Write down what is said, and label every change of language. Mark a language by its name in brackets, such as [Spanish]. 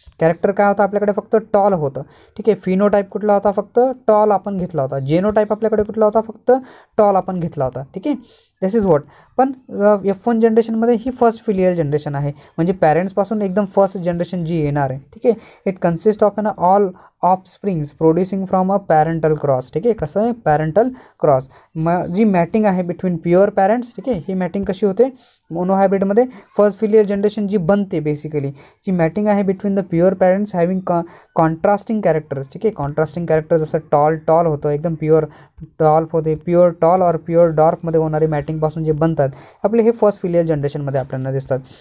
[Marathi] Character काय होतं आपल्याकडे फक्त टॉल होतं. ठीक आहे. फिनोटाईप कुठला होता, फक्त टॉल आपण घेतला होता. जेनोटाईप आपल्याकडे कुठला होता, फक्त टॉल आपण घेतला होता. ठीक आहे. [English] This is what. [Marathi] पण F1 जनरेशनमध्ये ही फर्स्ट फिलियल जनरेशन आहे, म्हणजे पॅरेंट्सपासून एकदम फर्स्ट जनरेशन जी येणार आहे. ठीक आहे. [English] It consist of an all offsprings producing from a parental cross. [Marathi] ठीक आहे. कसं आहे पॅरेंटल क्रॉस, जी मॅटिंग आहे बिटवीन प्युअर पॅरेंट्स. ठीक आहे. ही मॅटिंग कशी होते मोनो हायब्रिडमध्ये, फर्स्ट फिलियल जनरेशन जी बनते बेसिकली, जी मॅटिंग आहे between the pure parents having contrasting characters. ठीक आहे. कॉन्ट्रास्टिंग कॅरेक्टर जसं टॉल होतं, एकदम प्युअर टॉल होते, प्युअर टॉल और प्युअर डॉर्फमध्ये होणारी मॅटिंगपासून जे बनतात आपले, हे फर्स्ट फिलियल जनरेशनमध्ये आपल्याला दिसतात.